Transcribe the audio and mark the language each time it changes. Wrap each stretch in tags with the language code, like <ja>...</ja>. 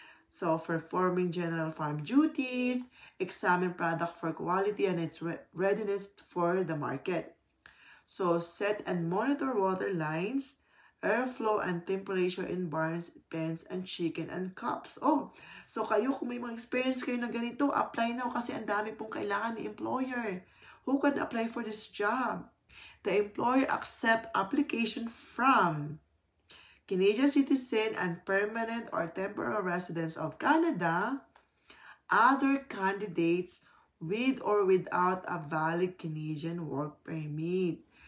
<en>So, performing general farm duties. Examine product for quality and its readiness for the market. So, set and monitor water lines, airflow and temperature in barns, pens, and chicken and cups.</en> <tl>Oh, so kayo kung may mga experience kayo na ganito, apply na kasi ang dami pong kailangan ni employer.</tl> <en>Who can apply for this job? The employer accept application from Canadian citizen and permanent or temporary residents of Canada, other candidates with or without a valid Canadian work permit.</en>